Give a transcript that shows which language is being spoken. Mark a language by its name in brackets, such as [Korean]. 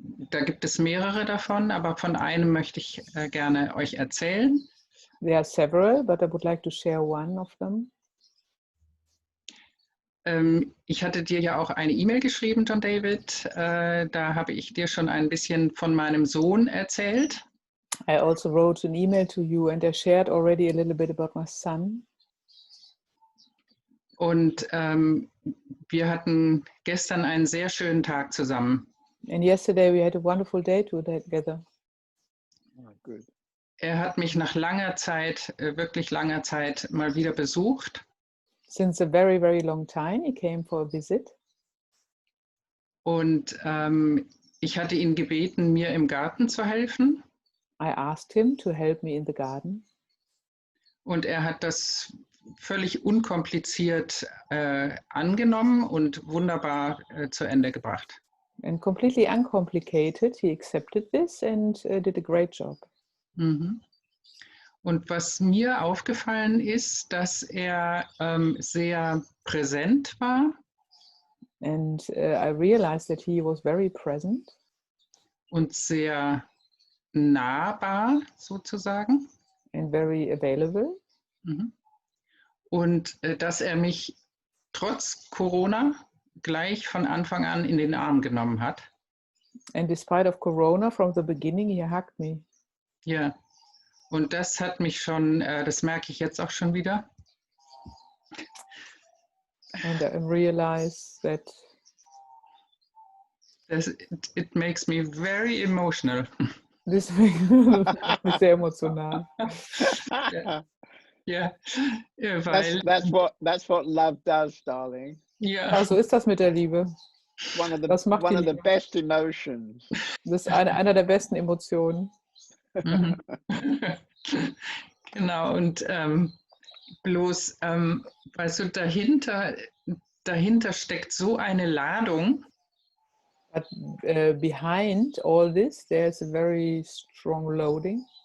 [German] Da gibt es mehrere davon, aber von einem möchte ich gerne euch erzählen. [English] There are several, but I would like to share one of them. [German] Ich hatte dir ja auch eine E-Mail geschrieben, John David. Da habe ich dir schon ein bisschen von meinem Sohn erzählt. [English] I also wrote an email to you and I shared already a little bit about my son. [German] Und wir hatten gestern einen sehr schönen Tag zusammen. [English] And yesterday we had a wonderful day together. Oh, good. [German] Er hat mich nach langer Zeit, wirklich langer Zeit, mal wieder besucht. [English] Since a very, very long time, he came for a visit. [German] Und ich hatte ihn gebeten, mir im Garten zu helfen. [English] I asked him to help me in the garden. [German] Und er hat das völlig unkompliziert angenommen und wunderbar zu Ende gebracht. [English] And completely uncomplicated, he accepted this and did a great job. Mhm. [German] Und was mir aufgefallen ist, dass er sehr präsent war [English] And I realized that he was very present [German] und sehr nahbar sozusagen. [English] and very available. Mhm. [German] Und dass er mich trotz Corona gleich von Anfang an in den Arm genommen hat. [English] And despite of Corona, from the beginning, he hugged me. [German] Ja, und das hat mich schon, das merke ich jetzt auch schon wieder. [English] And I realized that It makes me very emotional. [German] this macht mich sehr emotional. Ja, weil [English] that's what love does, darling. [German] ja, Ja, so ist das mit der Liebe. Das macht [English] One [German] die [English] of the [German] Liebe. [English] best emotions. [German] Das ist einer der besten Emotionen. mhm. Genau, und bloß, weißt du, dahinter steckt so eine Ladung. [English] But behind all this, there's a very strong loading.